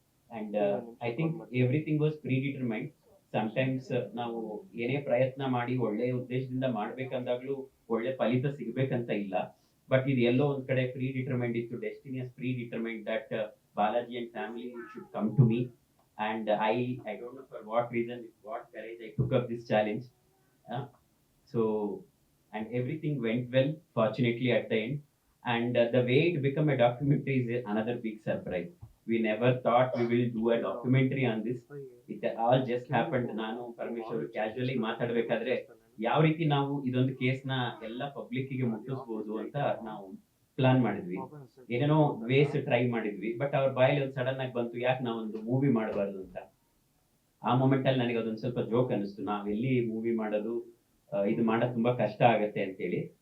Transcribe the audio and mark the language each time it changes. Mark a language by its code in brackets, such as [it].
[en] And I think everything was predetermined. [kn] Sometimes ನಾವು ಏನೇ ಪ್ರಯತ್ನ ಮಾಡಿ ಒಳ್ಳೆ ಉದ್ದೇಶದಿಂದ ಮಾಡ್ಬೇಕಂದಾಗ್ಲೂ ಒಳ್ಳೆ ಫಲಿತ ಸಿಗ್ಬೇಕಂತ ಇಲ್ಲ. ಬಟ್ ಇದು ಎಲ್ಲೋ ಒಂದ್ ಕಡೆ [en] predetermined ಇತ್ತು, destiny has predetermined that Balaji and family should come to me. And I don't know for what reason, with what courage I took up this challenge. So and everything went well, fortunately at the end. And the way it became a documentary is another big surprise. We never thought we will do a documentary on this. It all just happened. [kn] ನಾನು Parameshwar casually ಮಾತಾಡ್ಬೇಕಾದ್ರೆ ಯಾವ ರೀತಿ ನಾವು ಇದೊಂದು ಕೇಸ್ನ ಎಲ್ಲ ಪಬ್ಲಿಕ್ಕಿಗೆ ಮುಟ್ಟಿಸ್ಬೋದು ಅಂತ ನಾವು ಪ್ಲಾನ್ ಮಾಡಿದ್ವಿ. ಏನೇನೋ ವೇಸ್ ಟ್ರೈ ಮಾಡಿದ್ವಿ, ಬಟ್ ಅವ್ರ ಬಾಯಲ್ಲಿ ಒಂದು ಸಡನ್ ಆಗಿ ಬಂತು, ಯಾಕೆ ನಾವೊಂದು ಮೂವಿ ಮಾಡಬಾರ್ದು ಅಂತ. ಆ ಮೂಮೆಂಟ್ ಅಲ್ಲಿ ನನಗೆ ಅದೊಂದು ಸ್ವಲ್ಪ ಜೋಕ್ ಅನಿಸ್ತು, ನಾವೆಲ್ಲಿ ಮೂವಿ ಮಾಡೋದು, ಇದು ಮಾಡೋದು ತುಂಬಾ ಕಷ್ಟ ಆಗತ್ತೆ ಅಂತೇಳಿ.